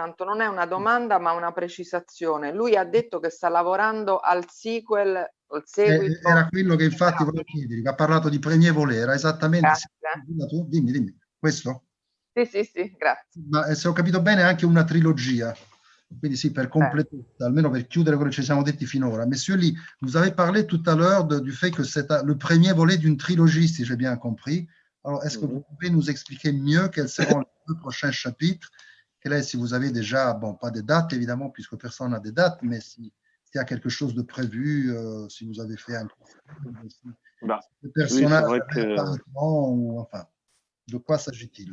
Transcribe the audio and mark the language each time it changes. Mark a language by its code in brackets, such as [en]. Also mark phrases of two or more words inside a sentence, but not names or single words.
[it] tanto, non è una domanda ma una precisazione. Lui ha detto che sta lavorando al sequel, al seguito. Era quello che infatti volevo chiedere, che ha parlato di [fr] Premier Volé, [it] era esattamente... Grazie. Dimmi, questo? Sì, grazie. Ma se ho capito bene è anche una trilogia, quindi sì, per compléter, almeno per chiudere quello che ci siamo detti finora. [fr] Monsieur Lee, vous avez parlé tout à l'heure du fait que c'est le premier volet d'une trilogie, si j'ai bien compris. Alors, est-ce que vous pouvez nous expliquer mieux quels seront les 2 prochains chapitres? Quel est, si vous avez déjà, bon, pas de date évidemment, puisque personne n'a de date, mais s'il y a quelque chose de prévu, si vous avez fait un le personnage apparaîtront, ou enfin, de quoi s'agit-il?